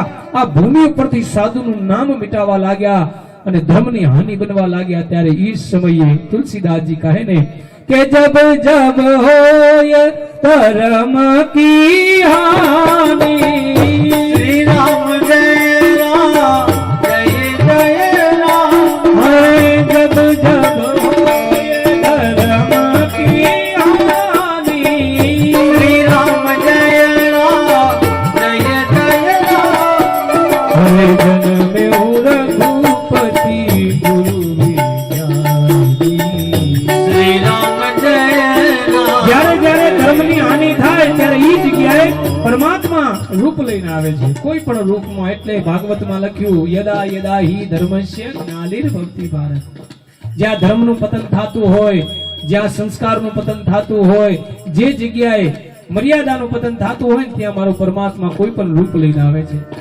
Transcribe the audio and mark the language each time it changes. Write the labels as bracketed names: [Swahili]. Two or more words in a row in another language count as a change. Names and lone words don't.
[Gujarati] આ ભૂમિ ઉપરથી સાધુનું નામ મિટાવવા લાગ્યા અને ધર્મની હાનિ બનવા લાગ્યા. ત્યારે એ સમયે તુલસીદાસજી કહે ને કે [Hindi] जब जब होय धर्म की हानि, श्री राम जय राम जय जय राम. जब जब होए धर्म की हानि, श्री राम जय राम जय जय राम. हरे जन में रघुपति गुरु विज्ञानी. श्री राम जय राम. [Gujarati] જ્યારે જ્યારે ધર્મની હાનિ થાય ત્યારે એ જગ્યાએ પરમાત્મા રૂપ લઈને આવે છે, કોઈ પણ રૂપમાં. એટલે ભાગવતમાં લખ્યું [Sanskrit] यदा यदा हि धर्मस्य ज्ञानिर्भवति भारत. [Gujarati] જ્યાં ધર્મનું પતન થતું હોય, જ્યાં સંસ્કારનું પતન થતું હોય, જે જગ્યાએ મર્યાદાનું પતન થતું હોય ત્યાં મારો પરમાત્મા કોઈ પણ રૂપ લઈને આવે છે.